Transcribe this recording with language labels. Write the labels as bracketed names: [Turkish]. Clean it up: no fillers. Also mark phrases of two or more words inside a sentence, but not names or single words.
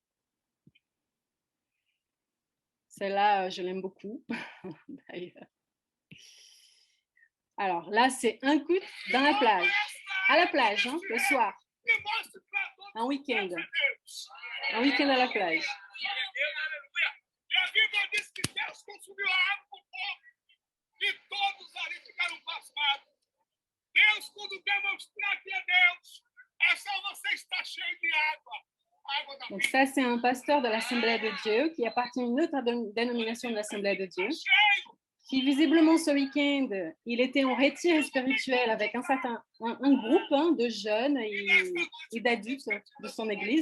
[French] Celle-là, je l'aime beaucoup, d'ailleurs. Alors, là, c'est un coup dans la plage. À la plage, le soir. Un week-end. Un week-end à la plage. [Portuguese] E todos ali ficaram pasmados. Deus, quando demonstrar que é Deus, é só você estar cheio de água. [French] Donc ça, c'est un pasteur de l'Assemblée de Dieu qui appartient à une autre dénomination de l'Assemblée de Dieu, qui visiblement ce week-end, il était en retire spirituel avec un groupe de jeunes et d'adultes de son église.